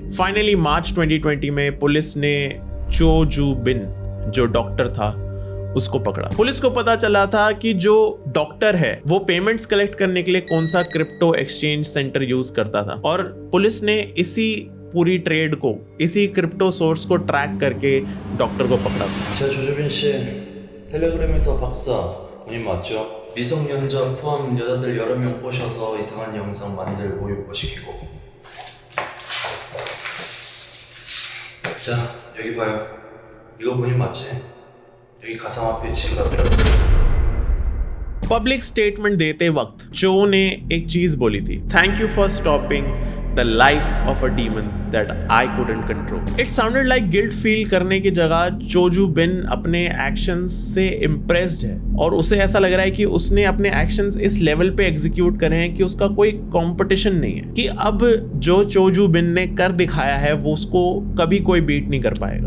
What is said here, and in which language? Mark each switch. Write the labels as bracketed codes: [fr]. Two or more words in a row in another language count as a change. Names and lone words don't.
[hi] फाइनली मार्च 2020 में पुलिस ने चो जू बिन, जो डॉक्टर था, उसको पकड़ा। पुलिस को पता चला था कि जो डॉक्टर है वो [en] payments collect [hi] करने के लिए कौन सा [en] crypto exchange center use [hi] करता था, और पुलिस ने इसी पूरी ट्रेड को, इसी [en] crypto source [hi] को ट्रैक करके डॉक्टर को पकड़ा था। [ko] 저 조주빈 씨, 텔레그램에서 박사 본인 맞죠? 미성년자 포함 여자들 여러 명 꼬셔서 이상한 영상 만들고 유포시키고. 자, 여기 봐요. 이거 본인 맞지? 여기 가상화폐 지갑이라고. [en] public statement [hi] देते वक्त चो ने एक चीज बोली थी, [en] thank you for stopping the life of a demon that I couldn't control. it sounded like guilt feel [hi] करने की जगह चोजू बिन अपने एक्शंस से इम्प्रेस्ड है, और उसे ऐसा लग रहा है कि उसने अपने एक्शंस इस लेवल पे एग्जीक्यूट करे हैं कि उसका कोई कंपटीशन नहीं है, कि अब जो चोजू बिन ने कर दिखाया है वो उसको कभी कोई बीट नहीं कर पाएगा।